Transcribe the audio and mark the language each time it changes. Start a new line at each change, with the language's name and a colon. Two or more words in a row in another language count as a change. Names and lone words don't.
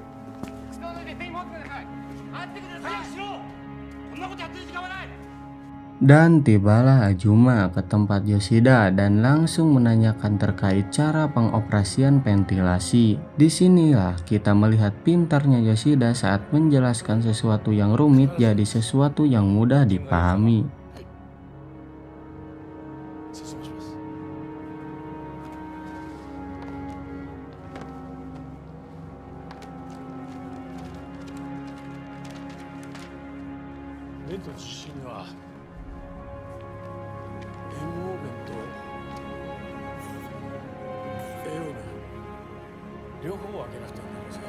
Japanese: 早くしろ。こんなことやってる時間はない。
Indonesian: Dan tibalah Ajuma ke tempat Yoshida dan langsung menanyakan terkait cara pengoperasian ventilasi. Disinilah kita melihat pintarnya Yoshida saat menjelaskan sesuatu yang rumit jadi sesuatu yang mudah dipahami.
Japanese: 説明します。ベント自身は炎黄弁と栄養弁両方を上げなくてはなりません。